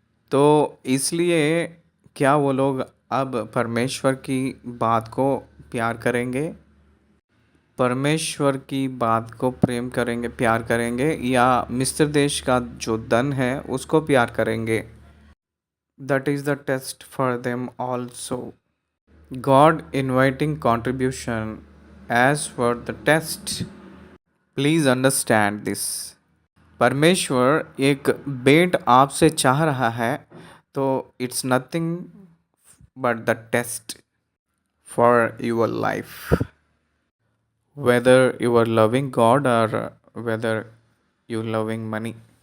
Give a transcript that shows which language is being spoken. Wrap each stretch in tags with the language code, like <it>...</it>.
<hi>तो इसलिए क्या वो लोग अब परमेश्वर की बात को प्यार करेंगे, परमेश्वर की बात को प्रेम करेंगे, प्यार करेंगे, या मिस्र देश का जो धन है उसको प्यार करेंगे?</hi> <en>That is the test for them also. God inviting contribution as for the test. Please understand this.</en> <hi>परमेश्वर एक भेंट आपसे चाह रहा है, तो</hi> <en>It's nothing but the test for your life, whether you are loving God और whether you loving money.</en>